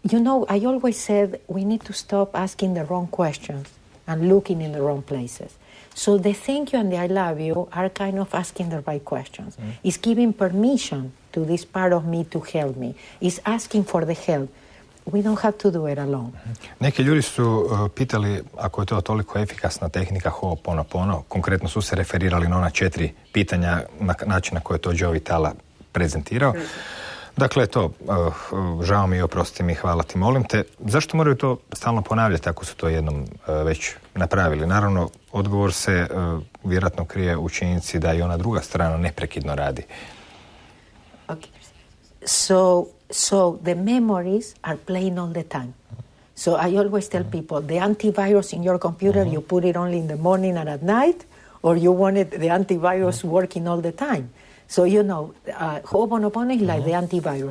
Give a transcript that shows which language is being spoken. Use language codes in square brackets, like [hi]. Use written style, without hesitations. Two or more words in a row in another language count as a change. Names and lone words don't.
[en] I always said we need to stop asking the wrong questions and looking in the wrong places. So the thank you and the I love you are kind of asking the right questions. It's giving permission to this part of me to help me. It's asking for the help. We don't have to do it alone. [bs] Neki ljudi su pitali ako je to toliko efikasna tehnika Ho'oponopono. Konkretno su se referirali na ona 4 pitanja na način na koje je to Joe Vitale prezentirao. Dakle, žao mi i oprosti mi, hvala ti, molim te. Zašto moraju to stalno ponavljati ako su to jednom već napravili? Naravno, odgovor se vjerojatno krije u činjenici da i ona druga strana neprekidno radi. [en] Okay. So the memories are playing all the time. So I always tell people, the antivirus in your computer, you put it only in the morning and at night, or you wanted the antivirus working all the time. So, Ho'oponopono is like the antivirus.